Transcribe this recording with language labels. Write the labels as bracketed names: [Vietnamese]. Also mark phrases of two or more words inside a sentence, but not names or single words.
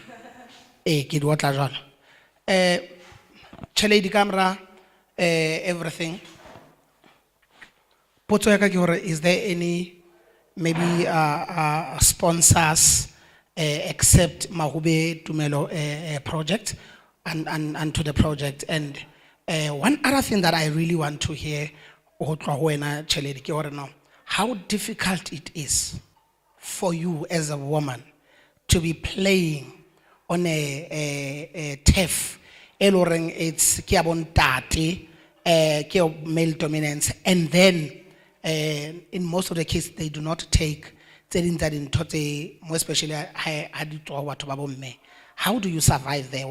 [Southern Sotho] Ke di otla jwalo. Chaledi kamera everything. Potso ya ka ke hore, [English] is there any maybe sponsors accept Mahube Tumelo project and to the project. And one other thing that I really want to hear, how difficult it is for you as a woman to be playing on a turf, it's male dominance, and then in most of the cases they do not take more especially how do you survive there?